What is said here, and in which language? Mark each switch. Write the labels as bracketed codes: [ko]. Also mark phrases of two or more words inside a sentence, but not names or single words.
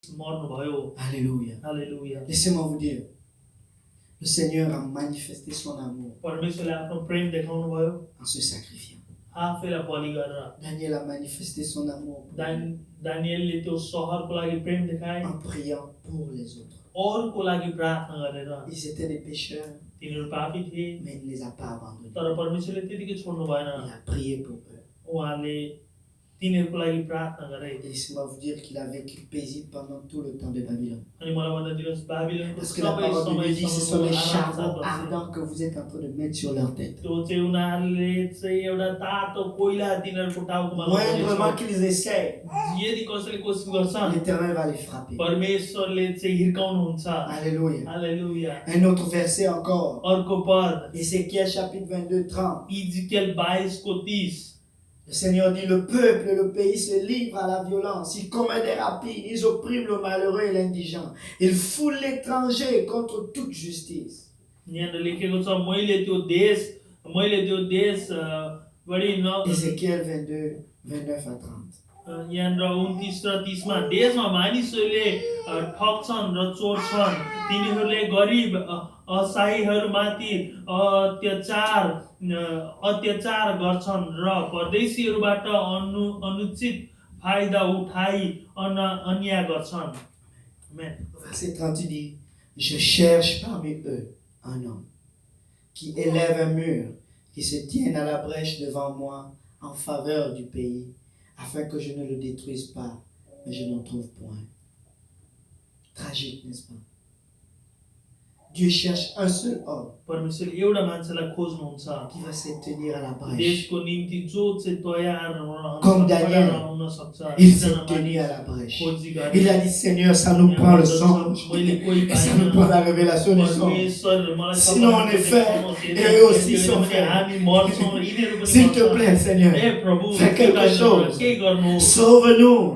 [fr] Alléluia. Alléluia. Laissez-moi vous dire, le Seigneur a manifesté son amour [ne] परमेश्वरले आफ्नो प्रेम देखाउनु भयो [fr] en se sacrifiant. [ne] आफैलाई बलि गरेर। [fr] Daniel a manifesté son amour [ne] दानिएलले त्यो सहरको लागि प्रेम देखाए [fr] en priant pour les autres. [ne] अरूको लागि प्रार्थना गरेर। [fr] Ils étaient des pécheurs, [ne] तिनीहरू पापी थिए [fr] mais il ne les a pas abandonnés. [ne] तर परमेश्वरले त्यतिकै छोड्नु भएन। [fr] Il a prié pour eux. [ne] उहाँले तिनीहरूको लागि प्रार्थना गरे। [fr] Et laissez-moi vous dire qu'il a vécu paisible pendant tout le temps de Babylone. [ne] अनि मलाई भन्दा दिनुहोस् बाबिलोनको [fr] Parce que la [ne] सबै [fr] parole de Dieu dit, ce sont les charbons [ne] समय [fr] ardents que vous êtes en train de mettre sur leur tête. [ne] त्यो चाहिँ उनीहरूले चाहिँ एउटा तातो कोइला तिनीहरूको टाउकोमा [fr] Moindrement qu'ils essaient, [ne] यदि कसैले कोसिस गर्छन् [fr] l'Éternel va les frapper. [ne] परमेश्वरले चाहिँ हिर्काउनुहुन्छ। [fr] Alléluia. [ne] हालेलुया। [fr] Un autre verset encore. [ne] अर्को पद [fr] Ézéchiel chapitre 22, 30. [ne] इजिकेल 22:30 [fr] Le Seigneur dit, le peuple et le pays se livrent à la violence. Ils commettent des rapides. Ils oppriment le malheureux et l'indigent. Ils foulent l'étranger contre toute justice. [ne] यहाँ लेखेको छ मैले त्यो देश बढी न [fr] Ézéchiel 22, 29 à 30. [ne] यहाँ 29 र 30 मा देशमा मानिसहरूले ठग्छन् र चोर्छन् तिनीहरूले गरिब असहायहरूमाथि अत्याचार गर्छन् र परदेशीहरूबाट अनुचित फाइदा उठाई अन्याय गर्छन्। [fr] Verset 30 dit, je cherche parmi eux un homme qui élève un mur, qui se tienne à la brèche devant moi en faveur du pays, afin que je ne le détruise pas, mais je n'en trouve point. Tragique, n'est-ce pas? Dieu cherche un seul homme [ne] परमेश्वरले एउटा मान्छेलाई खोज्नुहुन्छ [fr] qui va se tenir à la brèche. [ne] देशको निम्ति जो चाहिँ तयार [fr] Comme Daniel, [ne] हुन सक्छ। [fr] il s'est tenu à la brèche. Il a dit, Seigneur, ça nous prend le songe, et ça nous prend la révélation du songe. Sinon on est fait, et eux aussi sont faits. S'il te plaît, Seigneur, fais quelque chose. Sauve-nous.